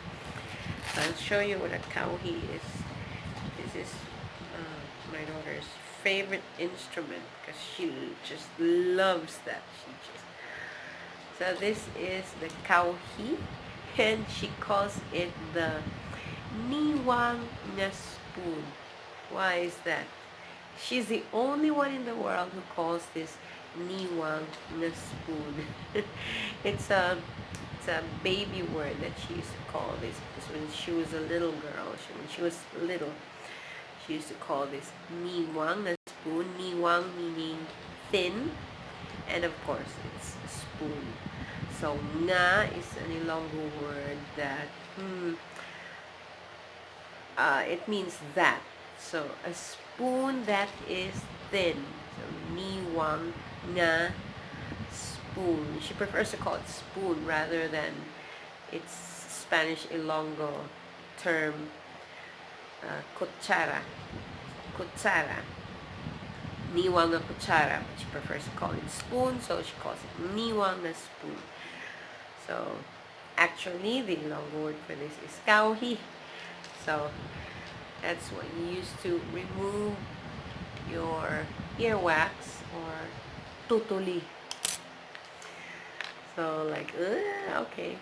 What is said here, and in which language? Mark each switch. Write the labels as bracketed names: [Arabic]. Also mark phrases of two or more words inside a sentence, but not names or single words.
[English] So I'll show you what a kauhi is. This is my daughter's favorite instrument because she just loves that. So this is the kauhi, and she calls it the [Hiligaynon] niwang na [English] spoon. Why is that? She's the only one in the world who calls this [Hiligaynon] niwang na [English] spoon. It's a baby word that she used to call this, because when she was a little girl, when she was little, she used to call this [Hiligaynon] niwang na [English] spoon. Niwang meaning thin, and of course it's a spoon. So nga is an Ilonggo word that it means that. So a spoon that is thin. So [Hiligaynon] niwang nga [English] spoon. She prefers to call it spoon rather than its Spanish Ilonggo term kutsara. [Hiligaynon] Kutsara. Niwang na kutsara. [English] But she prefers to call it spoon, so she calls it [Hiligaynon] niwang na [English] spoon. So actually the Ilonggo word for this is kauhi. So that's what you use to remove your earwax or tutuli. So like, okay.